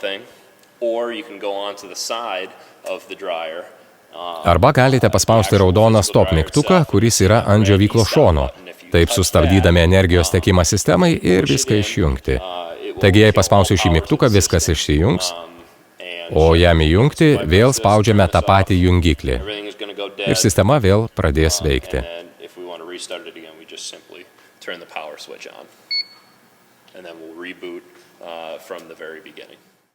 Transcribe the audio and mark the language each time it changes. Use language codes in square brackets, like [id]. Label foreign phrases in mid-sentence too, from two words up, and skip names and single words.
[lt] Arba galite paspausti raudoną stop mygtuką, kuris yra ant džiovyklos šono, taip sustabdydami energijos tekimą sistemai ir viską išjungti. Taigi, jei paspausiu šį mygtuką, viskas išsijungs, o jam įjungti vėl spaudžiame tą patį jungiklį ir sistema vėl pradės veikti. [en] And then we'll reboot from the very beginning.